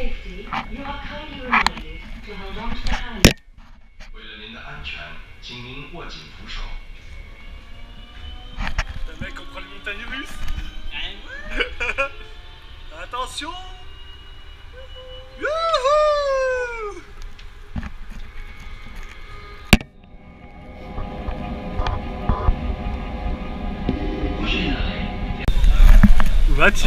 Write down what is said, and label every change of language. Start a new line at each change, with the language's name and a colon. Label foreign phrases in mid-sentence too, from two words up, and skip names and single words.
English: Security, you are kindly reminded to hold on to the hand.
Chinese: 为了您的安全，请您握紧扶手。
French: Le mec comprend les montagnes russes. Attention. Youhou. Où vas-tu?